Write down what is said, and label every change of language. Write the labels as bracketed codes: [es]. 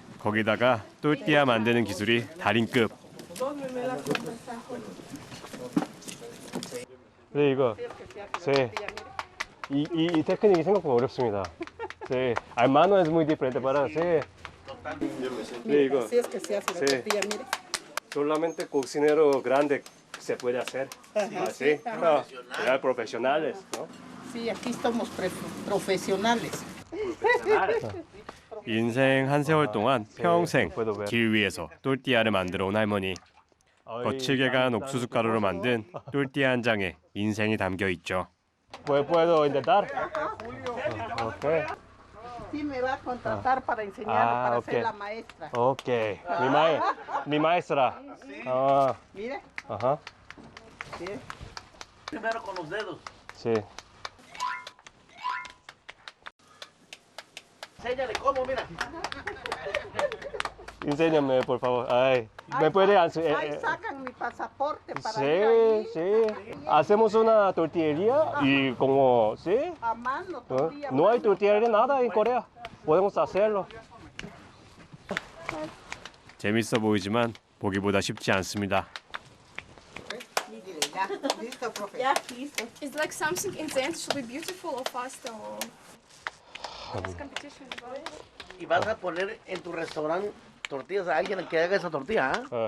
[ko] 거기다가 또띠아 만드는 기술이 달인급. 네, 이거 이 테크닉이 생각보다 어렵습니다. [es] 네, al mano es muy diferente para hacer. [ko] 네, 이거 [es] Así es que se hace la Sí. tortilla, mire. solamente cocinero grande se puede hacer. Así, no, ya profesionales, ¿no? Sí, aquí estamos profesionales. [ko] 인생 한 세월 동안 평생 길 위에서 또띠아를 만들어 온 할머니. 거칠게 간 옥수수 가루로 만든 또띠아 한 장에 인생이 담겨 있죠. [es] ¿Puedo intentar? Okay. Sí, me va a contratar para enseñarle, para ser la maestra. Okay. Mi maestra. Ah, Mire, ajá. mire. Primero con los dedos. Sí. Enséñale cómo, mira. Enséñame, por favor. Ay, ¿me puede Ahí enseñar? sacan mi pasaporte para ir Sí, allí. sí. Hacemos una tortillería y como, sí. A mano, tortilla. No hay tortillería nada en Corea. Podemos hacerlo. [ko] 재밌어 보이지만 보기보다 쉽지 않습니다. [es] Mire, ya, listo, profe. [en] Yeah, it's like something intense should be beautiful or fast or this competition. [es] Y vas a poner en tu restaurante tortillas a alguien que haga esa tortilla, ¿ah?